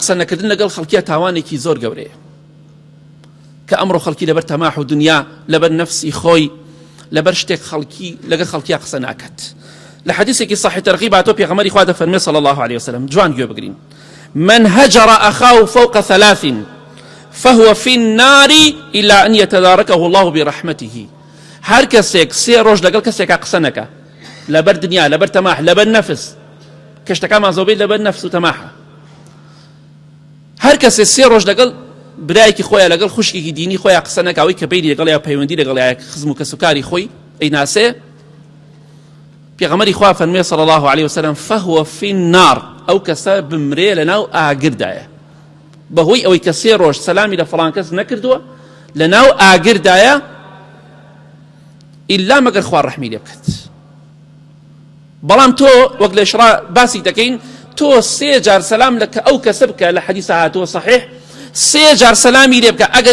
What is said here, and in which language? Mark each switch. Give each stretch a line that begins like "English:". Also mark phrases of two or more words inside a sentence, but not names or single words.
Central Kurdish: قسە نەکردن لەگەڵ خەڵکیە تاوانێکی زۆر گەورەیە کە ئەمڕۆ خەڵکی لەبەر تەماح و دنیا لەبەر نەفسی خۆی لەبەر شتێک خەڵکی لەگەڵ خەڵکیە قسە ناکات. لە حەدیثێکی صحیح تەرغیب هاتۆ پێغەمبەری خوا دەفەرمێ
Arabic: صلی الله عليه وسلم
Central Kurdish: جوان گوێ بگرین
Arabic: من هجر أخاه فوق 3 فهو في النار إلا أن يتداركه الله برحمته.
Central Kurdish: هر کەسێک 3 ڕۆژ لەگەڵ کەسێکا قسە نەکا لەبەر دنیا لەبەر تەماح لەبەر نەفس کەشتەکەمان زۆربەی لەبەر نەفس و تەماحە هەر کەسێ 3 ڕۆژ لەگەڵ برایەکی خۆیان لەگەڵ خوشکێکی دینی خۆیان قسە نەکاوی کە بینی لەگەڵ یا پەیوەندی لەگەڵ خزم و کەسوکاری خۆی ئەیناسێ پێغەمبەری خوا فەرمووی
Arabic: صلی الله عليه وسلم فهو في النار
Central Kurdish: ئەو کەسە بمرێ لەناو ئاگردایە بەهۆی ئەوەی کە 3 ڕۆژ سەلامی لە فڵان کەس نەکردووە لەناو ئاگردایە ئیلا مەگەر خوا ڕەحمی لێ بکات. بەڵام تۆ وەک لە ئیشرا باسی دەکەین تۆ 3 جار سەلام لە ئەو کەسە بکە لە حەدیثە هاتووە صحیح 3 جار سەلامی لێ بکە ئەگەر